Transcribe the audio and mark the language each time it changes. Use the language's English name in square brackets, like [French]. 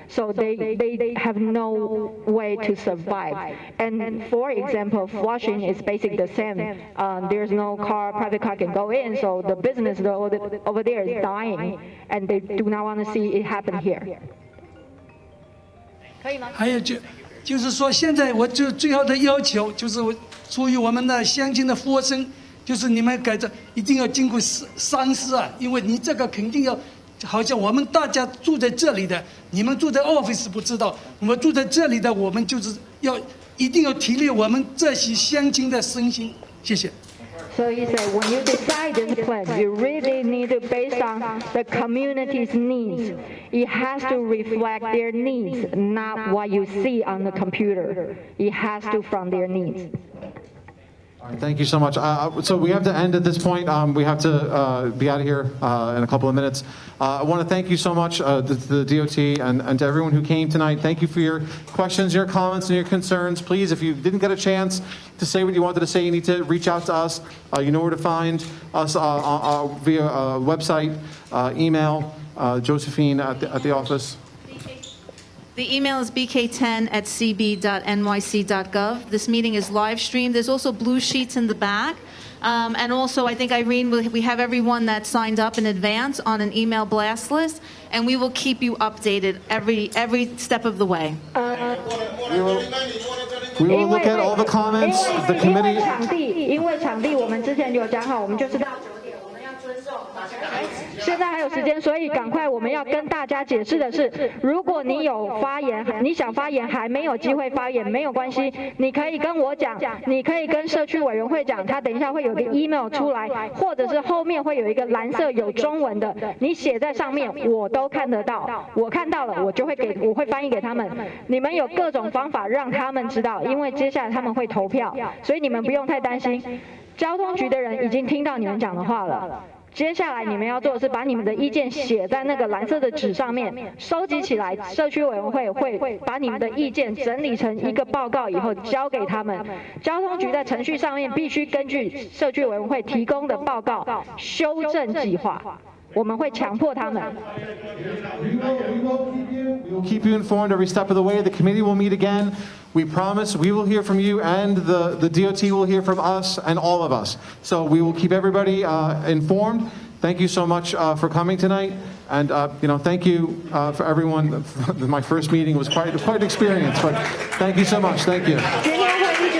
[English] So they have no way to survive. And for example, Flushing is basically the same. There's no private car can go in, so the business over there is dying, and they do not want to see it happen here. [Chinese] 还有就是说，现在我最后的要求就是出于我们的乡亲的呼声，就是你们改正一定要经过三思啊，因为你这个肯定要，好像我们大家住在这里的，你们住在 office 不知道，我们住在这里的，我们就是一定要体谅我们这些乡亲的身心。谢谢。 [English] So he said, when you decide this plan, you really need to base on the community's needs. It has to reflect their needs, not what you see on the computer. It has to from their needs. All right, thank you so much. So we have to end at this point. We have to be out of here in a couple of minutes. I want to thank you so much to the DOT and to everyone who came tonight. Thank you for your questions, your comments, and your concerns. Please, if you didn't get a chance to say what you wanted to say, you need to reach out to us. You know where to find us via website, email, Josephine at the office. The email is bk10@cb.nyc.gov. This meeting is live streamed. There's also blue sheets in the back. And also, I think, Irene, we have everyone that signed up in advance on an email blast list, and we will keep you updated every step of the way. We will look at all the comments. The committee. [Chinese] 因为场地我们之前有讲好，我们就是到9点，我们要遵守。现在还有时间，所以赶快我们要跟大家解释的是，如果你有发言，你想发言还没有机会发言，没有关系，你可以跟我讲，你可以跟社区委员会讲，他等一下会有个 email 出来，或者是后面会有一个蓝色有中文的，你写在上面，我都看得到，我看到了，我会翻译给他们。你们有各种方法让他们知道，因为接下来他们会投票，所以你们不用太担心。交通局的人已经听到你们讲的话了。接下来你们要做的是把你们的意见写在那个蓝色的纸上面，收集起来。社区委员会会把你们的意见整理成一个报告，以后交给他们。交通局在程序上面必须根据社区委员会提供的报告修正计划。我们会强迫他们。 [English] We will keep you informed every step of the way. The committee will meet again. We promise we will hear from you, and the DOT will hear from us and all of us. So we will keep everybody informed. Thank you so much for coming tonight, and thank you for everyone. My first meeting was quite an experience, but thank you so much. Thank you.